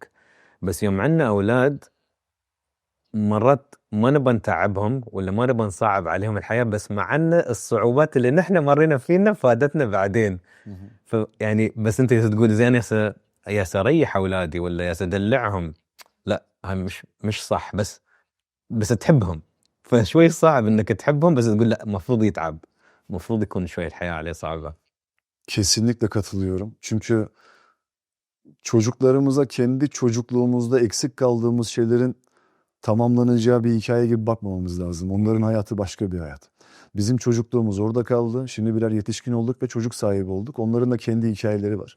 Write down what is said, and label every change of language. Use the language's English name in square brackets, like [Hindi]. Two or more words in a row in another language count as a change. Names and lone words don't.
[Arabic] بس يوم عندنا اولاد مرات ما نبى نتعبهم ولا ما نبى نصعب عليهم الحياة، بس مع ان الصعوبات اللي نحن مرينا فينا فادتنا بعدين. يعني بس انت تقول زين يا سريح اولادي ولا يا سدلعهم، لا هاي مش صح. بس تحبهم، فشوي صعب انك تحبهم بس تقول لا المفروض يتعب، المفروض يكون شوي الحياة عليه صعبة. [Turkish] Kesinlikle katılıyorum. Çünkü çocuklarımıza kendi çocukluğumuzda eksik kaldığımız şeylerin tamamlanacağı bir hikaye gibi bakmamamız lazım. Onların hayatı başka bir hayat. Bizim çocukluğumuz orada kaldı. Şimdi birer yetişkin olduk ve çocuk sahibi olduk. Onların da kendi hikayeleri var.